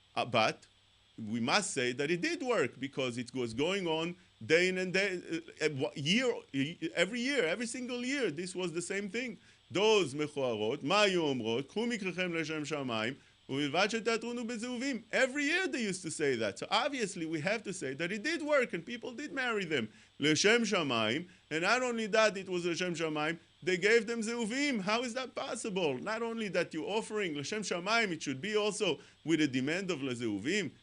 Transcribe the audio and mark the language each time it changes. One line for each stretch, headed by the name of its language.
English: But we must say that it did work, because it was going on day in and day, every year, every single year. This was the same thing. Those mechoarot,
Hebrew: מה היו אומרות? קחו מקחכם לשם שמיים, ובלבד שתיאטרונו בזהובים.
English: Every year they used to say that. So obviously we have to say that it did work, and people did marry them. לשם שמיים, and not only that, it was לשם שמיים, they gave them zeuvim. How is that possible? Not only that you're offering l'shem shamayim, it should be also with a demand of zeuvim.